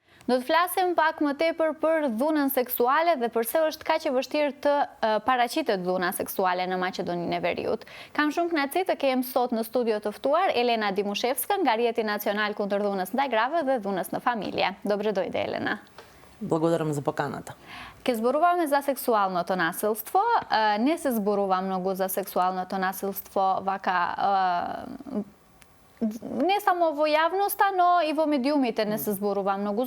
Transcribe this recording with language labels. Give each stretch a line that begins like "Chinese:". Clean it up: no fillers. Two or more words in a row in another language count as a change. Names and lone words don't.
Albanian: Do të flasim pak më tepër për dhunën seksuale dhe pse është kaq e vështirë të paraqitet dhuna seksuale në Maqedoninë e Veriut. Kam shumë kënaqësi të kem sot në studio të ftuar Elena Dimushevska nga Rjeti Nacional kundër dhunës ndaj grave dhe dhunës në familje.
Macedonian: Добре дојде, Елена. Благодарам за поканата. Ке зборуваме за сексуалното насилство. Не се зборува многу за сексуалното насилство вака не само во јавноста, но и во медиумите не се зборува многу.